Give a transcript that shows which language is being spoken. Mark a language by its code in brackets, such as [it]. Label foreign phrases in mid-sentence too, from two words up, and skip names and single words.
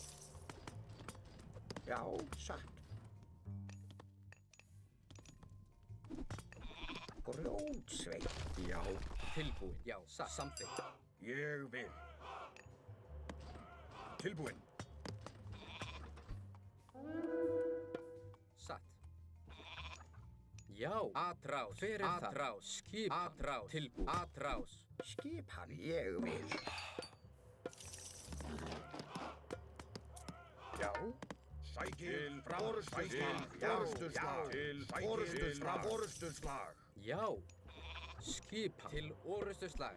[is] Já, satt. Grjótsveit. Já. Tilbúin. Já, samþykkt. Ég vil. Tilbúin. Satt. Já. Atrás. Hver er það? Atrás. Skip. Atrás. Tilbúin. Atrás. Skipan. Ég vil. Já. Sækið fram. Orustuslag. Til orustuslag. Orustuslag. Já. Skipan. Til orustuslag.